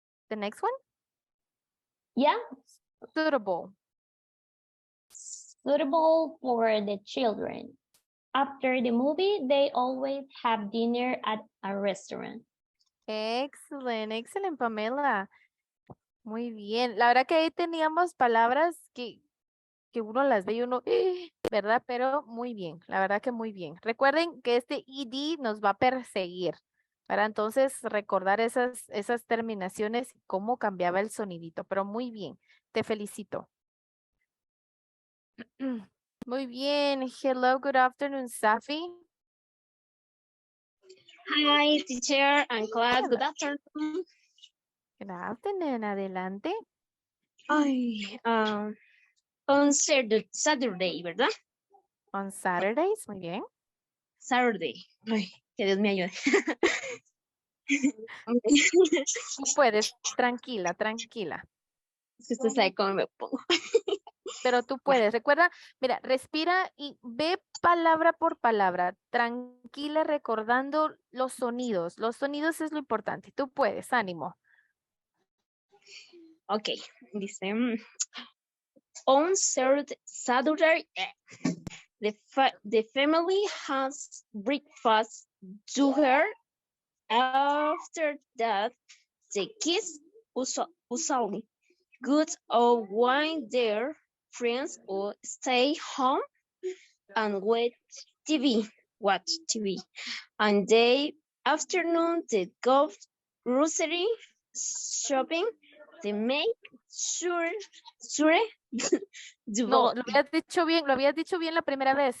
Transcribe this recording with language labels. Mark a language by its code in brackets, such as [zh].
[en] The next one? yeah, Suitable. suitable for the children. After the movie, they always have dinner at a restaurant. [es] Excelente, excelente, Pamela. Muy bien. La verdad que ahí teníamos palabras que uno las ve y uno, ¿verdad? Pero muy bien, la verdad que muy bien. Recuerden que este ED nos va a perseguir. Para entonces recordar esas terminaciones y cómo cambiaba el sonidito. Pero muy bien, te felicito. Muy bien. [en] Hello, good afternoon, Safi. Hi, teacher and class. Good afternoon. Good afternoon. Adelante. Ay, on Saturday, ¿verdad? On Saturdays, [es] muy bien. Saturday. Ay, que Dios me ayude. Tú puedes, tranquila, tranquila. Usted sabe cómo me pongo. Pero tú puedes. Recuerda, mira, respira y ve palabra por palabra, tranquila, recordando los sonidos. Los sonidos es lo importante. Tú puedes, ánimo. [en] Ok, [es] dice, [en] on Saturday, the family has breakfast together. After that, the kids usually go or wine their friends or stay home and watch TV. And the afternoon, they go grocery shopping. They make sure [es] No, lo habías dicho bien la primera vez.